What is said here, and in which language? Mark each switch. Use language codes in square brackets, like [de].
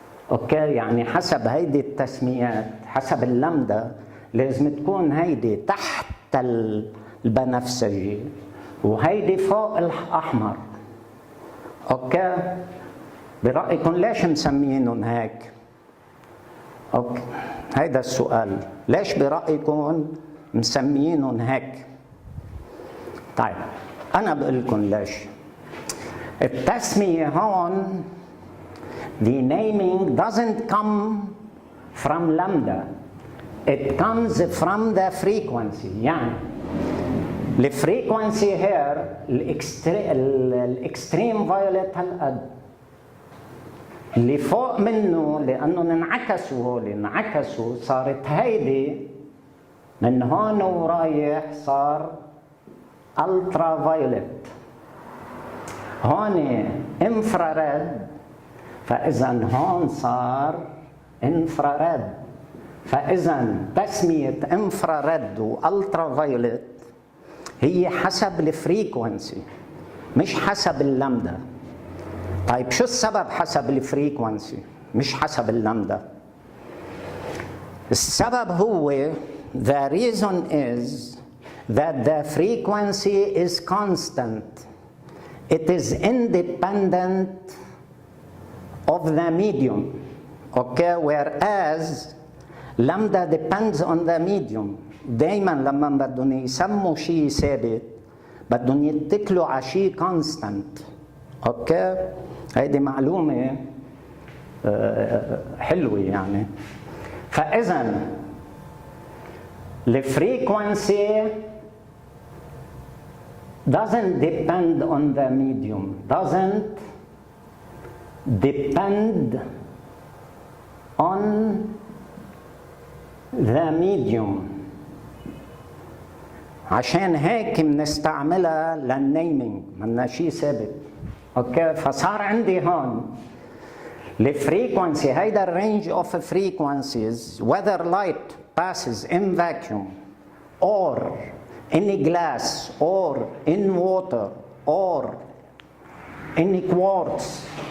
[ar] اوكي، يعني حسب هيدي التسميات، حسب اللمدة لازم تكون هيدي تحت البنفسجي وهيدي فوق الأحمر. اوكي، برأيكم ليش مسمينهم هيك؟ اوكي، هيدا السؤال، ليش برأيكم مسمينهم هيك؟ طيب أنا بقول لكم ليش. التسمية هون [en] the naming doesn't come from lambda, it comes from the frequency. [ar] يعني الفريكونسي هير الاكستريم فايوليت هالقد، اللي فوق منه لانه انعكسوا صارت هيدي من هون ورايح صار الترا فايوليت، هون انفراريد، فاذا هون صار انفراريد. فاذا تسميه انفراريد والترا فايوليت هي حسب الفريكونسي مش حسب اللمدة. طيب شو السبب حسب الفريكونسي مش حسب اللمدة؟ السبب هو [en] the reason is that the frequency is constant. It is independent of the medium. Okay, whereas lambda depends on the medium. [ar] دايما لما بدهم يسموا شيء ثابت بدهم يتكلوا على شيء كونستانت. اوكي، هيدي معلومه حلوه يعني. فاذا الفريكونسي [en] doesn't depend on the medium, doesn't depend on the medium. [ar] عشان هيك بنستعملها للنيمينج، منا شيء ثابت. اوكي، فصار عندي هون الفريكونسي، هيدا الرينج اوف فريكونسيز [en] whether light passes in vacuum or in glass or in water or in quartz.